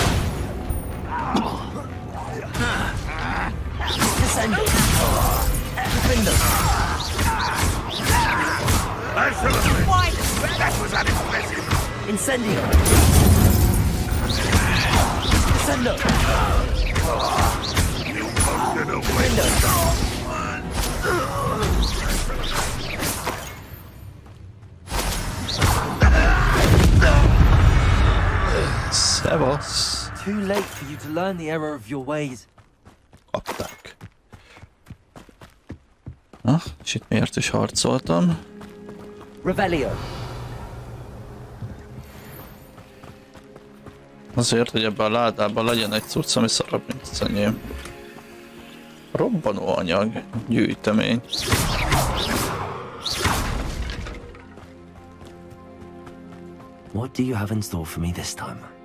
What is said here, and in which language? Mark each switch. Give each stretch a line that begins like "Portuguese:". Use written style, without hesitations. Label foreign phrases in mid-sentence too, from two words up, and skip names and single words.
Latin: Descendo. Defendo.
English: Why? That was unimpressive.
Latin: Incendio. Descendo. Defendo.
Hungarian: Szevasz.
English: Too late for you to learn the error of your ways.
Hungarian: Kapták. Na, és itt miért is harcoltam?
Latin: Revelio.
Hungarian: Azért, hogy ebben a ládában legyen egy cucc, ami szarabb, mint az enyém. Robbanóanyag, gyűjtemény.
English: What do you have in store for me this time?